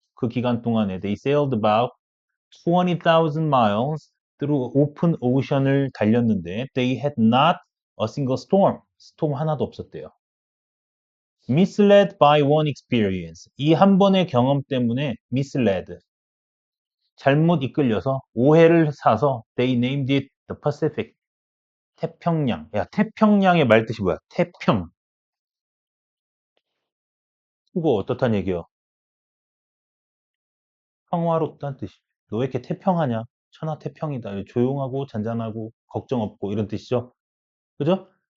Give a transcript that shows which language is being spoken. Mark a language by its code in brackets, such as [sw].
[en] 그 기간 동안에 they sailed about 20,000 miles through open ocean [ko] 을 달렸는데 [en] they had not a single storm. [ko] 스톰 하나도 없었대요. [en] misled by one experience. [ko] 이 한 번의 경험 때문에 [en] misled. [ko] 잘못 이끌려서 오해를 사서 [en] they named it the Pacific. [ko] 태평양. 야, 태평양의 말 뜻이 뭐야? 태평. 그거 어떻단 얘기야? 평화롭다는 뜻이. 너 왜 이렇게 태평하냐? 천하태평이다. 조용하고 잔잔하고 걱정 없고 이런 뜻이죠. 그죠?